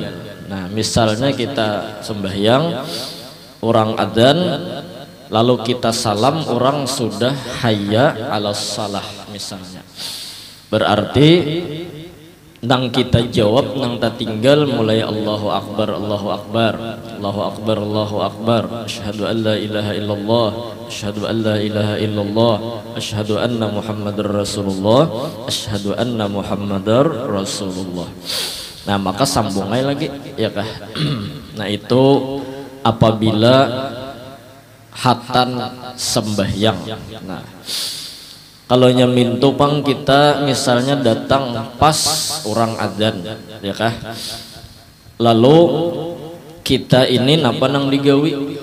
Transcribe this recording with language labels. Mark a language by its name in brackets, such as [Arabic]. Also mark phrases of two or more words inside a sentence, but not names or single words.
[Banjar] Nah, misalnya kita sembahyang orang adzan lalu kita salam orang sudah [Arabic] حي على الصلاة [Banjar] misalnya, berarti nang kita jawab nang tatinggal mulai [Arabic] الله أكبر الله أكبر الله أكبر الله أكبر, أشهد أن لا إله إلا الله أشهد أن لا إله إلا الله أشهد أن محمدا رسول الله أشهد أن محمدا رسول الله. [Banjar] Nah, maka sambung lagi ya kah. Nah, itu apabila hatan sembahyang. Nah, kalau nyamin tupang kita misalnya datang pas orang adzan ya kah, lalu kita ini napa nang digawi.